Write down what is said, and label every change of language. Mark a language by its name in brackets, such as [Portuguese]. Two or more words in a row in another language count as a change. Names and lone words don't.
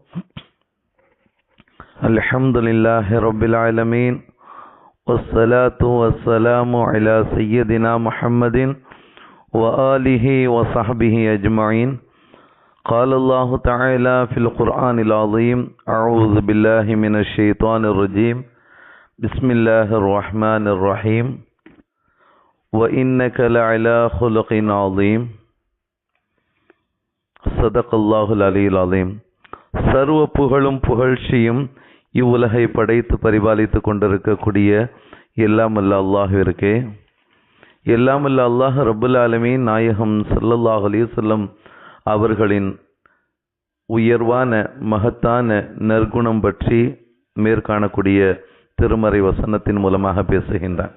[Arabic] الحمد لله رب العالمين والصلاة والسلام على سيدنا محمد وآله وصحبه أجمعين. قال الله تعالى في القرآن العظيم أعوذ بالله من الشيطان الرجيم بسم الله الرحمن الرحيم وإنك لعلى خلق عظيم. صدق الله العلي العليم. [Tamil] சர்வ புகழும் புகழ்ச்சியும் இவ்வுலகை படைத்து பரிபாலித்து கொண்டிருக்கக்கூடிய எல்லாம் அல்ல அல்லாஹ்விற்கே. எல்லாம் அல்ல அல்லாஹ் [Arabic] رب العالمين [Tamil] நாயகம் [Arabic] صلى الله عليه وسلم [Tamil] அவர்களின் உயர்வான மகத்தான நற்குணம் பற்றி மேற்காணக்கூடிய திருமறை வசனத்தின் மூலமாக பேசுகின்றான்.